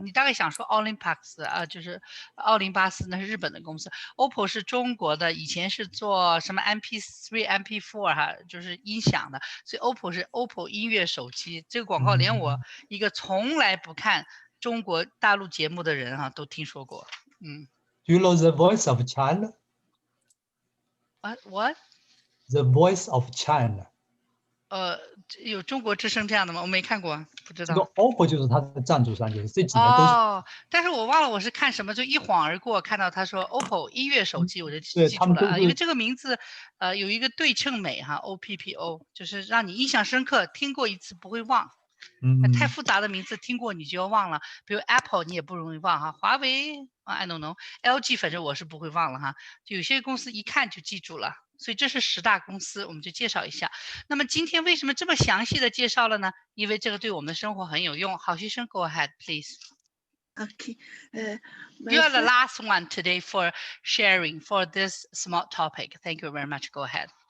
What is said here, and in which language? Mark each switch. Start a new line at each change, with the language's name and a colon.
Chinese: 你大概想说奥林帕斯啊，就是奥林巴斯，那是日本的公司。 OPPO 是中国的，以前是做什么 MP3、MP4 哈，就是音响的。所以 OPPO 是 OPPO 音乐手机。这个广告连我一个从来不看中国大陆节目的人哈都听说过。
English: Do you know the Voice of China? What? The Voice of China.
Chinese: 有中国之声这样的吗？我没看过，不知道。这个 OPPO 就是它的赞助商，就是这几年都是。但是我忘了我是看什么，就一晃而过，看到他说 OPPO 音乐手机，我就记住了啊，因为这个名字有一个对称美哈 ，OPPO 就是让你印象深刻，听过一次不会忘。太复杂的名字听过你就要忘了，比如 Apple 你也不容易忘哈，华为
English: I don't know，
Chinese: LG 反正我是不会忘了哈，就有些公司一看就记住了。所以这是10大公司，我们就介绍一下。那么今天为什么这么详细的介绍了呢？因为这个对我们的生活很有用。
English: 好学生 ，Go ahead, please. Okay. You are the last one today for sharing for this small topic. Thank you very much. Go ahead.